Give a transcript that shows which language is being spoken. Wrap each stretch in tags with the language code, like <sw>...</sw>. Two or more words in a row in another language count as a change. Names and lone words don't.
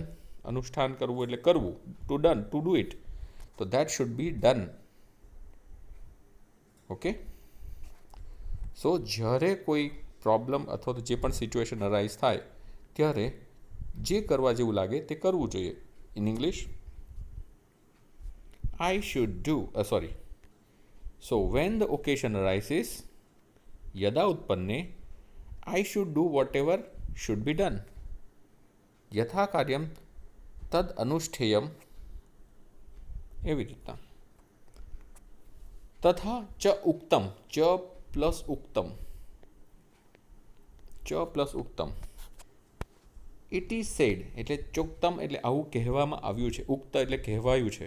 <gu>અનુષ્ઠાન કરવું એટલે કરવું,</gu> <en>to done, to do it. તો that should be done. ઓકે.</en> <gu>સો જ્યારે કોઈ પ્રોબ્લેમ અથવા તો જે પણ</gu> <en>situation arise</en> <gu>થાય ત્યારે જે કરવા જેવું લાગે તે કરવું જોઈએ.</gu> <en>In English I should do, sorry. So when the occasion arises,</en> <sa>यदा उत्पन्ने,</sa> <en>I should do whatever should be done.</en> <sa>यथा कार्यं तद् अनुष्ठेयम्.</sa> <gu>એવી રીતના.</gu> <sa>તથા ચ ઉક્તમ, ચ પ્લસ ઉક્તમ, ચ પ્લસ ઉક્તમ.</sa> <en>it is said</en> <gu>એટલે ચોક્તમ એટલે આવું કહેવામાં આવ્યું છે, ઉક્ત એટલે કહેવાયું છે.</gu>